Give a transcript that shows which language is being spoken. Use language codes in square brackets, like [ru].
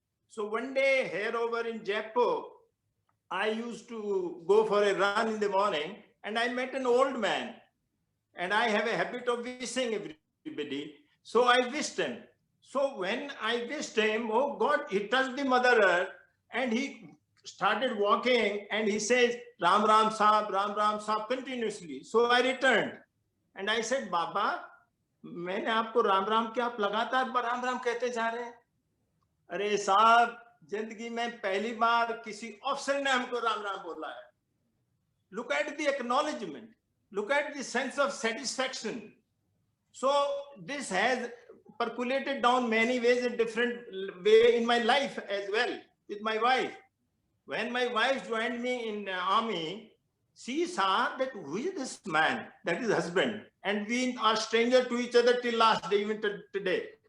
[en] So one day here over in Jaipur, I used to go for a run in the morning and I met an old man. And I have a habit of wishing everybody. So I wished him. So when I wished him, oh God, he touched the Mother Earth and he started walking and he says, Ram Ram Saab continuously. So I returned. And I said, [hi] Baba, मैंने आपको राम राम क्या आप लगातार राम राम कहते जा रहे हैं? अरे साहब, जिंदगी में पहली बार किसी ऑफिसर ने हमको राम राम बोला है. [en] Look at the acknowledgement. Look at the sense of satisfaction. So this has percolated down many ways, in different way in my life as well with my wife. When my wife joined me in the army, she saw that who is this man, that is husband, and we are stranger to each other till last day, even today.